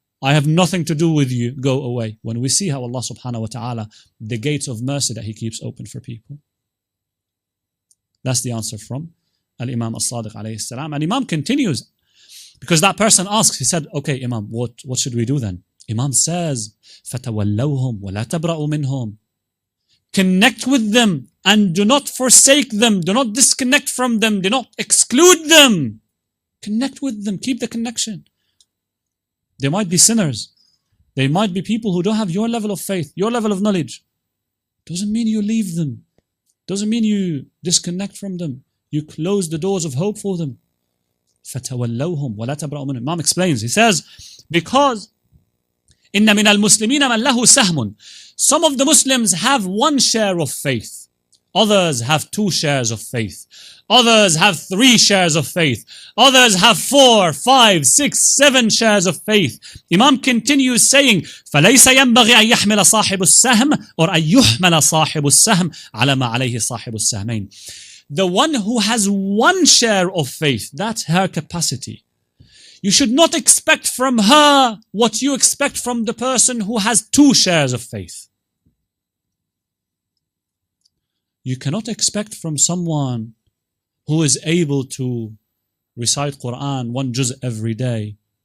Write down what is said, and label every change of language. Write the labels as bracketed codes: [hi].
[en] I have nothing to do with you, go away. When we see how Allah subhanahu wa ta'ala, the gates of mercy that He keeps open for people. That's the answer from Al-Imam As-Sadiq alayhi salam. And Imam continues, because that person asks, he said, okay, Imam, what should we do then? Imam says, [ar] فَتَوَلَّوْهُمْ وَلَا تَبْرَأُوا مِنْهُمْ. [en] Connect with them and do not forsake them. Do not disconnect from them. Do not exclude them. Connect with them. Keep the connection. They might be sinners. They might be people who don't have your level of faith, your level of knowledge. Doesn't mean you leave them. Doesn't mean you disconnect from them. You close the doors of hope for them. [ar] فَتَوَلَّوْهُمْ وَلَا تَبْرَأُوا مِنْهُمْ. [en] Imam explains, he says, because [ar] إِنَّ مِنَ الْمُسْلِمِينَ مَنْ لَهُ سَهْمٌ. [en] Some of the Muslims have one share of faith. Others have 2 shares of faith. Others have 3 shares of faith. Others have 4, 5, 6, 7 shares of faith. Imam continues saying, [ar] فَلَيْسَ يَنْبَغِي أَنْ يَحْمِلَ صَاحِبُ السَّهْمِ [en] or [ar] أَنْ يُحْمَلَ صَاحِبُ السَّهْمِ عَلَى مَا عَلَيْهِ صَاحِبُ السَّهْمَيْنِ. [en] The one who has 1 share of faith, that's her capacity. You should not expect from her what you expect from the person who has 2 shares of faith. You cannot expect from someone who is able to recite Quran 1 juz every day.